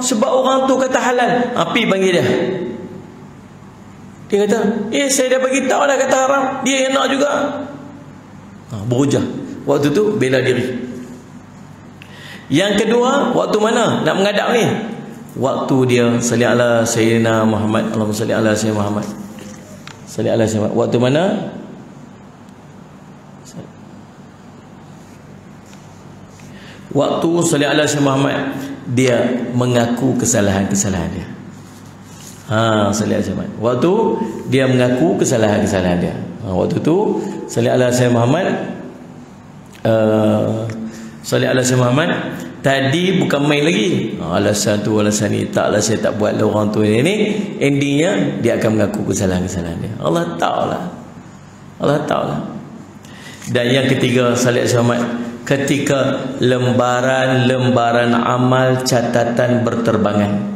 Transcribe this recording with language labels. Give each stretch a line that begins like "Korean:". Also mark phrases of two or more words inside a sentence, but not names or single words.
Malay: Sebab orang tu kata halal. Api panggil dia. Dia kata, saya dah bagi tahu dah kata haram. Dia yang nak juga. Berhujah. Waktu tu bela diri. Yang kedua, waktu mana nak menghadap ni? Waktu dia
Arabic: صل على سيدنا محمد. اللهم صل على سيدنا محمد. صل على سيدنا محمد.
Malay: Waktu mana? Waktu
Arabic: صل على سيدنا محمد,
Malay: dia mengaku kesalahan-kesalahan dia.
Arabic: صل على سيدنا محمد.
Malay: Waktu dia mengaku kesalahan-kesalahan dia. Waktu tu
Arabic: صل على سيدنا محمد. صل على سيدنا محمد.
Malay: Tadi bukan main lagi. Alasan tu, alasan ni, taklah saya tak buat lah orang tu ini. Endingnya dia akan mengaku kesalahan-kesalahan dia. Allah tahulah. Allah tahulah. Dan yang ketiga,
Arabic: صل على سيدنا محمد,
Malay: ketika lembaran-lembaran amal catatan berterbangan.